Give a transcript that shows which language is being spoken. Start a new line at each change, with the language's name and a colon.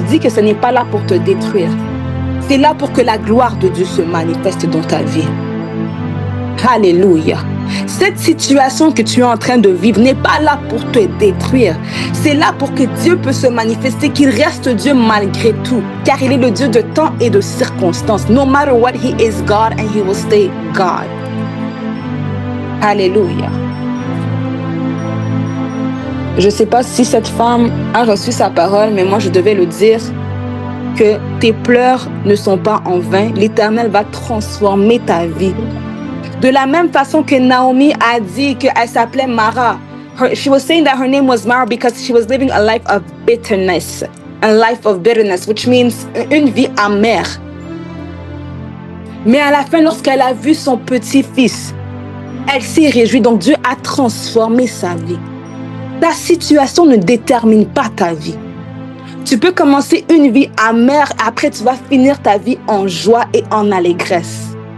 French: Dis que ce n'est pas là pour te détruire. C'est là pour que la gloire de Dieu se manifeste dans ta vie. Alléluia. Cette situation que tu es en train de vivre n'est pas là pour te détruire. C'est là pour que Dieu puisse se manifester, qu'il reste Dieu malgré tout. Car il est le Dieu de temps et de circonstances.
English: No matter what, he is God and he will stay God.
French: Alléluia. Je ne sais pas si cette femme a reçu sa parole, mais moi je devais le dire que tes pleurs ne sont pas en vain. L'Éternel va transformer ta vie. De la même façon que Naomi a dit qu'elle s'appelait Mara.
English: She was saying that her name was Mara because she was living a life of bitterness. A life of bitterness, which means
French: une vie amère. Mais à la fin, lorsqu'elle a vu son petit-fils, elle s'est réjouie. Donc Dieu a transformé sa vie. Ta situation ne détermine pas ta vie. Tu peux commencer une vie amère, après tu vas finir ta vie en joie et en allégresse.